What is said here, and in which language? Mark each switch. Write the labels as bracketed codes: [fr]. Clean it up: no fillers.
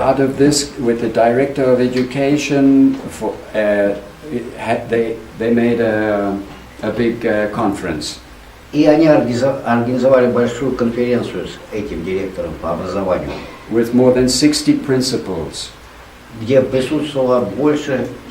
[en] out of this, with the director of education, they made a big conference. [ru] И они организовали большую конференцию с этим директором по образованию, [en] With more than 60 principals. [ru] где присутствовало больше